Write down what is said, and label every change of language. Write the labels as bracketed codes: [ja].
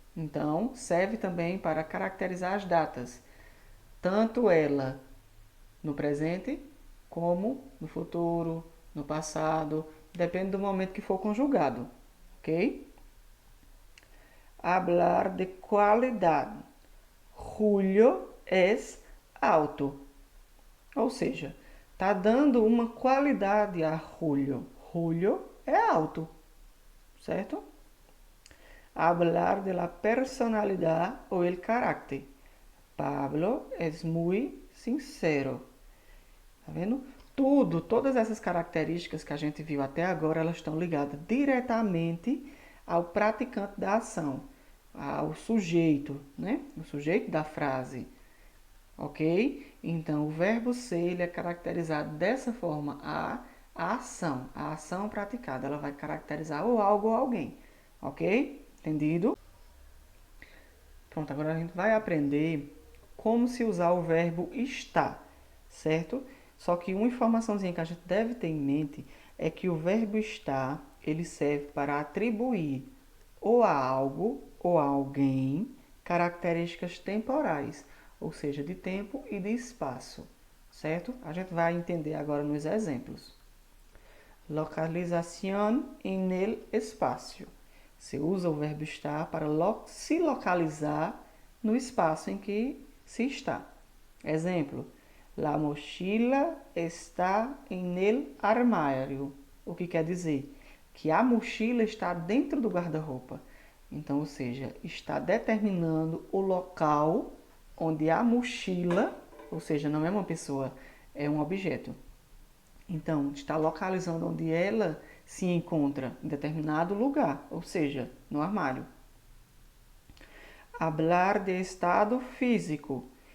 [pt] Então, serve também para caracterizar as datas, tanto ela no presente como no futuro, no passado, depende do momento que for conjugado. Ok? [es] Hablar de qualidade. Julio es alto. [pt] Ou seja, está dando uma qualidade a Julio. Julio é alto, certo? [es] Hablar de la personalidad o el carácter. Pablo es muy sincero. [pt] Tá vendo? Todas essas características que a gente viu até agora, elas estão ligadas diretamente ao praticante da ação, ao sujeito, né? O sujeito da frase, ok? Então, o verbo ser, ele é caracterizado dessa forma, a ação praticada, ela vai caracterizar ou algo ou alguém, ok? Entendido? Pronto, agora a gente vai aprender como se usar o verbo estar, certo? Só que uma informaçãozinha que a gente deve ter em mente é que o verbo estar, ele serve para atribuir ou a algo ou a alguém características temporais, ou seja, de tempo e de espaço, certo? A gente vai entender agora nos exemplos. [es] Localización en el espacio. [pt] Você usa o verbo estar para se localizar no espaço em que se está. Exemplo, [es] la mochila está en el armário. [pt] O que quer dizer? Que a mochila está dentro do guarda-roupa. Então, ou seja, está determinando o local onde a mochila, ou seja, não é uma pessoa, é um objeto. Então, está localizando onde ela se encontra em determinado lugar, ou seja, no armário. [es] Hablar de estado físico.